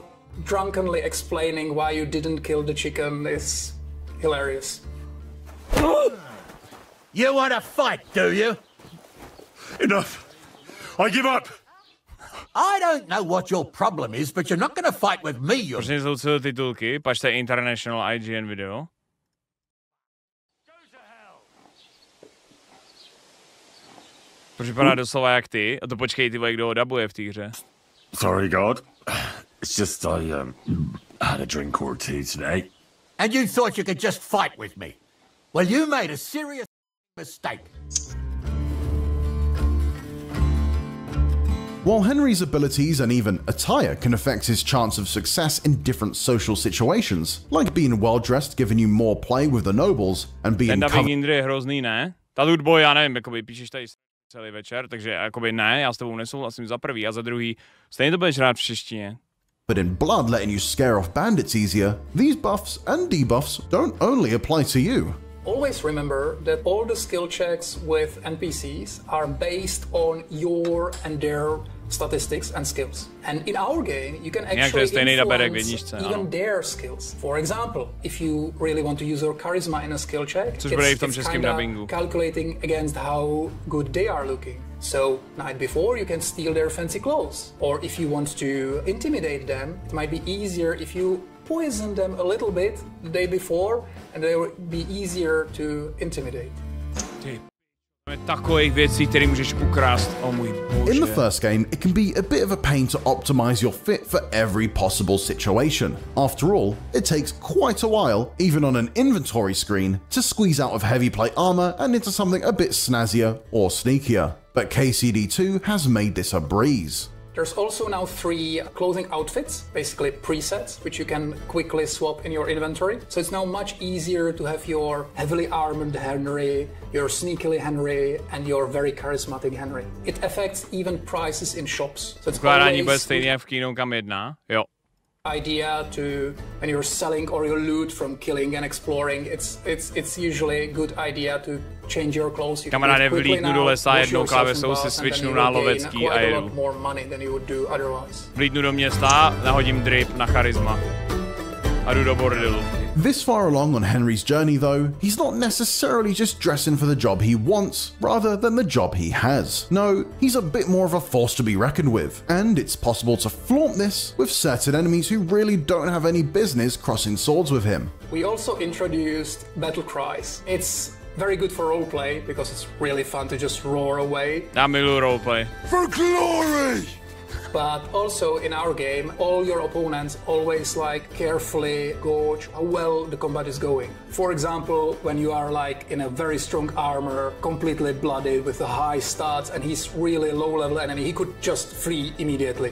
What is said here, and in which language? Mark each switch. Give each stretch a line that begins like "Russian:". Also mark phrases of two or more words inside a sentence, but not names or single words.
English: Drunkenly explaining why you didn't kill the chicken is hilarious. You want to fight, do you? Enough. I give up. I don't know what your problem is, but you're not going to fight with me, you...
Czech: Proč nejsou celé titulky? Pačte International IGN video. Proč vypadá doslova jak ty? A to počkej, ty vole, kdo ho dabuje v té hře.
English: Sorry, God. It's just I had a drink or two today. And you thought you could just fight with me? Well, you made a serious mistake. While Henry's abilities and even attire can affect his chance of success in different social situations, like being well-dressed giving you more play with the nobles, and being
Czech: Ten dubbing Indry je hrozný, ne? Ta Ludboy, já nevím, jakoby píšeš tady celý večer, takže jakoby ne, já s tebou nesouhlasím za prvý a za druhý, stejně to budeš hrát v češtině.
English: But in Blood letting you scare off bandits easier, these buffs and debuffs don't only apply to you. Always remember that all the skill checks with NPCs are based on your and their statistics and skills. And in our game, you can actually influence even their skills. For example, if you really want to use your charisma in a skill check, it's kind of calculating against how good they are looking. So, night before, you can steal their fancy clothes. Or if you want to intimidate them, it might be easier if you poison them a little bit the day before, and they will be easier to intimidate.
Czech: Takových věcí, které můžeš ukrást, oh můj bože.
English: In the first game, it can be a bit of a pain to optimize your fit for every possible situation. After all, it takes quite a while, even on an inventory screen, to squeeze out of heavy plate armor and into something a bit snazzier or sneakier. But KCD 2 has made this a breeze. There's also now 3 clothing outfits, basically presets, which you can quickly swap in your inventory. So it's now much easier to have your heavily armored Henry, your sneakily Henry, and your very charismatic Henry. It affects even prices in shops. So it's
Czech: always stejný jak v Kingdom Come 1, jo.
English: Idea to when you're selling or your loot from killing and exploring, it's usually a good idea to change your clothes. You
Czech: kamaráde, vlítnu do lesa jednou klávesou, si switchnu na lovecký a jedu. Vlítnu do města, nahodím drip na charisma a jdu do bordelu.
English: This far along on Henry's journey though, he's not necessarily just dressing for the job he wants, rather than the job he has. No, he's a bit more of a force to be reckoned with, and it's possible to flaunt this with certain enemies who really don't have any business crossing swords with him. We also introduced battle cries. It's very good for roleplay because it's really fun to just roar away.
Czech: Já miluji roleplay.
English: For glory! But also in our game, all your opponents always like carefully gauge how well the combat is going. For example, when you are like in a very strong armor, completely bloodied with the high stats, and he's really low level enemy, he could just flee immediately.